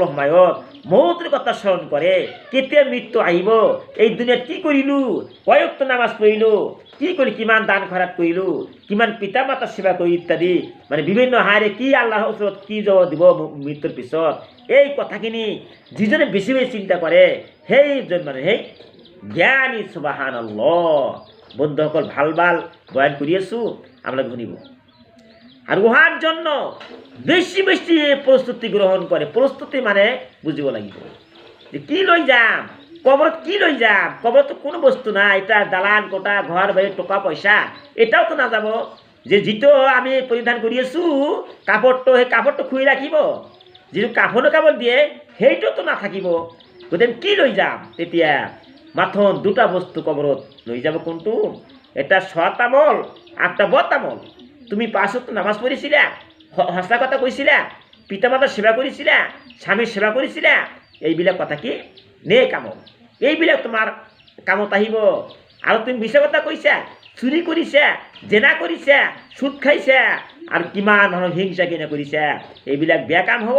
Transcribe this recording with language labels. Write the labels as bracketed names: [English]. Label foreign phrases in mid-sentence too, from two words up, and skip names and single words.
[Assamese] সময়ত মৌতৰ কথা স্মৰণ কৰে, কেতিয়া মৃত্যু আহিব, এই দুনিয়াত কি কৰিলোঁ, কয়ক্ত নামাজ পঢ়িলোঁ, কি কৰি কিমান দান খৰাত কৰিলোঁ, কিমান পিতা মাতাৰ সেৱা কৰি ইত্যাদি, মানে বিভিন্ন হাৰে কি আল্লাহৰ ওচৰত কি জবাব দিব মৃত্যুৰ পিছত, এই কথাখিনি যিজনে বেছি বেছি চিন্তা কৰে, সেইজন মানুহে জ্ঞানী। সুবহানাল্লাহ। বন্ধুসকল, ভাল ভাল বয়ান কৰি আছোঁ, আপোনালোকে শুনিব। [Bangla] আর উহার জন্য বেশি বেশি প্রস্তুতি গ্রহণ করে। [Assamese] প্রস্তুতি মানে বুঝিব লাগিব যে কি লই যাম, কবরত কি লই যাম। কবরত তো কোনো বস্তু না, এটা দালান কোটা, ঘর বাড়ি, টাকা পয়সা, এটাও তো না যাব। যে যিটো আমি পরিধান কৰি আছোঁ কাপড়টো, সেই কাপড়টো খুই রাখিব, যিটো কাপড় কাপড় দিয়ে সেইটোও তো নাথাকিব। গতিকে কি লৈ যাম? তেতিয়া মাথন দুটা বস্তু কবরত লৈ যাব। কোনটো? এটা সৎ আমল, একটা বদ আমল। তুমি 5 ওয়াক্ত নামাজ পড়িছিলা, সঁচা কথা কৈছিলা, পিতা মাতাৰ সেৱা কৰিছিলা, স্বামীৰ সেৱা কৰিছিলা, এইবিলাক কথা কি নেক আমল। এইবিলাক তোমাৰ কামত আহিব। আৰু তুমি মিছা কথা কৈছা, চুৰি কৰিছা, জেনা কৰিছা, সুদ খাইছা, আৰু কিমান মানুহৰ হিংসা কিনা কৰিছা, এইবিলাক বেয়া কাম হ'ব।